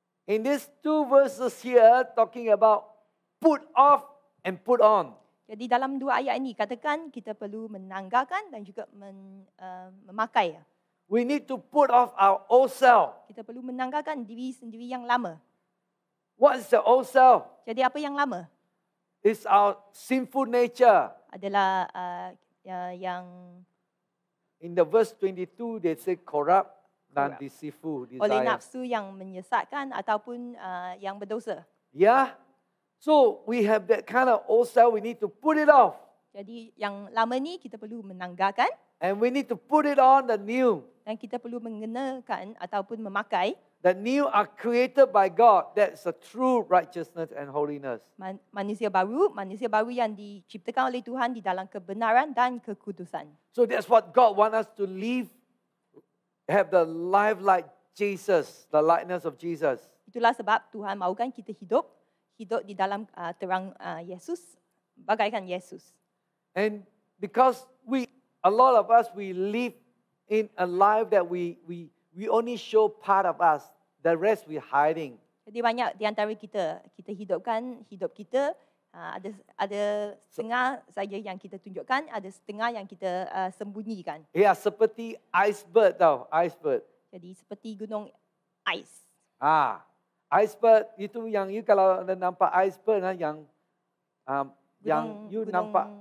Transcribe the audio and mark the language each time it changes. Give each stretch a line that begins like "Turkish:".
English: In these two verses here, talking about put off and put on.
Malay: Jadi dalam dua ayat ini katakan kita perlu menanggalkan dan juga memakai.
English: We need to put off our old self.
Malay: Kita perlu menanggalkan diri sendiri yang lama.
English: What is the old self?
Malay: Jadi apa yang lama?
English: It's our sinful nature.
Malay: Adalah yang
English: In the verse 22, they say corrupt
Malay: dan
English: Corrupt. deceitful
Malay: oleh
English: desire.
Malay: nafsu yang menyesatkan ataupun yang berdosa.
English: Yeah? So we have that kind of old self, we need to put it off.
Malay: Jadi yang lama ni kita perlu menanggalkan
English: And we need to put it on the new.
Malay: dan kita perlu mengenakan ataupun memakai
English: The new are created by God. That's a true righteousness and holiness.
Malay: manusia baru yang diciptakan oleh Tuhan di dalam kebenaran dan kekudusan.
English: So that's what God wants us to live, have the life like Jesus, the likeness of Jesus.
Malay: Itulah sebab Tuhan mahukan kita hidup di dalam terang Yesus, bagaikan Yesus.
English: And because a lot of us, we live in a life that we only show part of us, the rest we're hiding.
Malay: Jadi banyak di antara kita hidupkan hidup kita ada setengah saja yang kita tunjukkan, ada setengah yang kita sembunyikan. Ya, seperti iceberg tau, iceberg. Jadi seperti gunung ais. Iceberg itu yang you kalau anda nampak iceberg yang you nampak